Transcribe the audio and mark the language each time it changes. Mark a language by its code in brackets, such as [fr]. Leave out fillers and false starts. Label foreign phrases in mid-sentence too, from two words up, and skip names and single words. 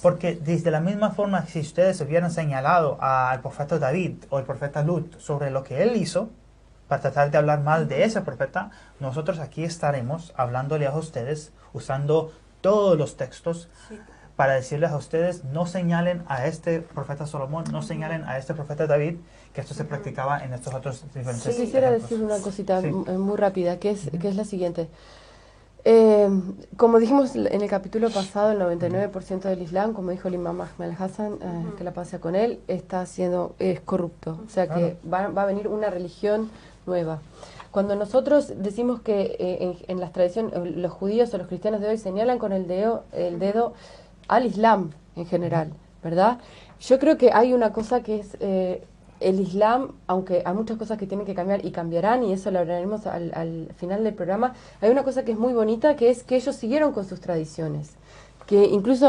[es] Porque desde la misma forma, si ustedes hubieran señalado al profeta David o el profeta Lut sobre lo que él hizo, para tratar de hablar mal de ese profeta, nosotros aquí estaremos hablándole a ustedes, usando todos los textos, para decirles a ustedes, no señalen a este profeta Salomón, no señalen a este profeta David, que esto se practicaba en estos otros diferentes Yo quisiera decir una cosita muy rápida, que es la siguiente. Como dijimos en el capítulo pasado, el 99% del Islam, como dijo el imam Ahmed al-Hassan, que la pasa con él, es corrupto. O sea que va a venir una religión nueva. Cuando nosotros decimos que en las tradiciones, los judíos o los cristianos de hoy señalan con el dedo al Islam en general, ¿verdad? Yo creo que hay una cosa que es el Islam, aunque hay muchas cosas que tienen que cambiar y cambiarán, y eso lo hablaremos al final del programa, hay una cosa que es muy bonita, que es que ellos siguieron con sus tradiciones, que incluso